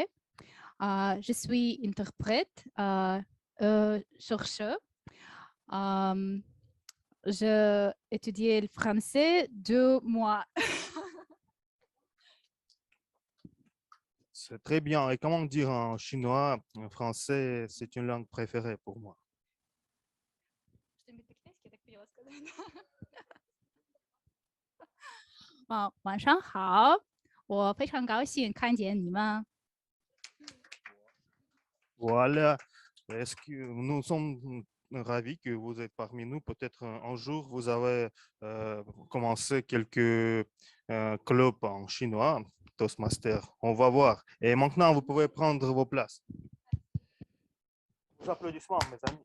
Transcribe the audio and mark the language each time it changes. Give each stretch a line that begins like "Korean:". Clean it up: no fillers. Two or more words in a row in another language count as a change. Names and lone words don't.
French: Je suis interprète, chercheur. J'ai étudié le français 2 mois. C'est très bien. Et comment dire en chinois, en français, c'est une langue préférée pour moi.
Chinese: 晚上好，我非常高兴看见你们。
French: Voilà. Est-ce que nous sommes ravis que vous êtes parmi nous? Peut-être un jour, vous avez commencé quelques clubs en chinois, Toastmaster. On va voir. Et maintenant, vous pouvez prendre vos places. Des applaudissements, mes amis.